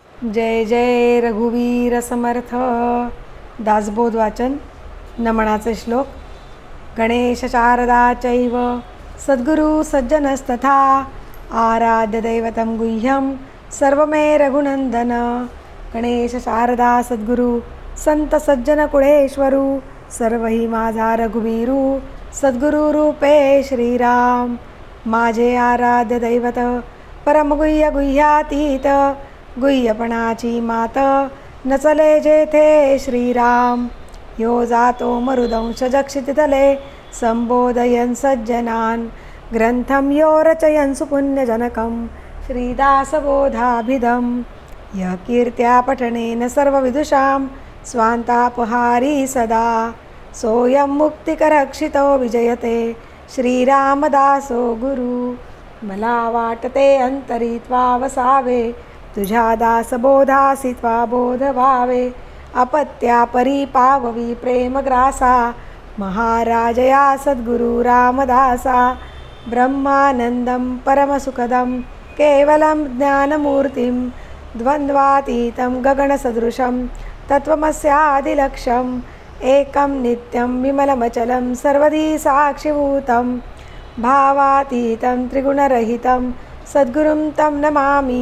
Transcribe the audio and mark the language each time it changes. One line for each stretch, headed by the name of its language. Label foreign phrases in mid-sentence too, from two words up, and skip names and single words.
Marathi: जय जय रघुवीर समर्थ. दासबोध वाचन. नमनाचे श्लोक.
Sanskrit: गणेश शारदा चैव सद्गुरु सज्जनस्तथा आराध्य दैवतं गुह्यं सर्वमे रघुनंदन.
Marathi: गणेश शारदा सद्गुरु संत सज्जन कुळेश्वरू सर्वही माझा रघुवीरू सद्गुरु रूपे श्रीराम. माझे आराध्य दैवत परमगुह्य गुह्यातीत गुह्यपणाची मात नचले जेथे श्रीराम.
Sanskrit: यो जातो मरुदंश जक्षितले संबोधयन् सज्जनान् ग्रंथं यो रचयन् सुपुण्यजनकं श्रीदासबोधाभिधं. यः कीर्त्या पठनेन सर्वविदुषां स्वान्तापहारी सदा सोऽयं मुक्तिकरक्षितो विजयते श्रीरामदासो गुरु.
Marathi: मला वाटते अंतरित्वा वसावे तुझ्या दासबोधासी त्वा बोध व्हावे. अपत्या परी पाववी प्रेमग्रासा महाराजया सद्गुरु रामदासा.
Sanskrit: ब्रह्मानंदं परमसुखदं केवलं ज्ञानमूर्तिं द्वन्द्वातीतं गगनसदृशं तत्त्वमस्यादिलक्ष्यम् एकं नित्यं विमलमचलं सर्वदी साक्षिभूतं भावातीतं त्रिगुणरहितं सद्गुरुं तं नमामि.